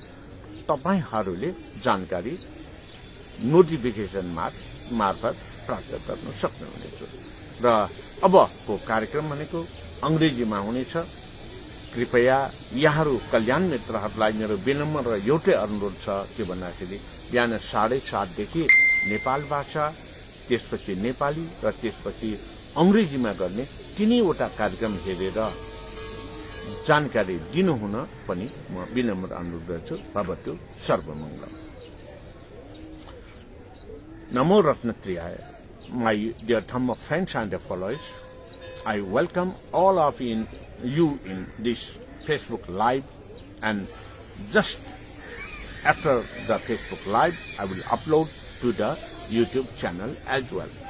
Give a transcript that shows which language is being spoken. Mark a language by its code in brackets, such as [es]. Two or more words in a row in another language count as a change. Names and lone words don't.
[ne] तपाईहरुले जानकारी नोटिफिकेसन मार्फत प्राप्त गर्न सक्नुहुनेछ र अबको कार्यक्रम भनेको अंग्रेजीमा हुनेछ कृपया यहाँहरु कल्याण मित्रहरुलाई मेरो विनम्र र एउटै अनुरोध छ के भन्दाखेरि बिहान 7:30 देखि नेपाल भाषा त्यसपछि नेपाली र त्यसपछि अंग्रेजीमा गर्ने तीनैवटा कार्यक्रम हेरेर जानकारी दिनुहुन पनि म विनम्र अनुरोध गर्छु [sa] भवतु सर्वमंगल नमो रत्नत्रियाय [en] my dear Dhamma friends and followers, I welcome all of you in this Facebook Live, and just after the Facebook Live, I will upload to the YouTube channel as well.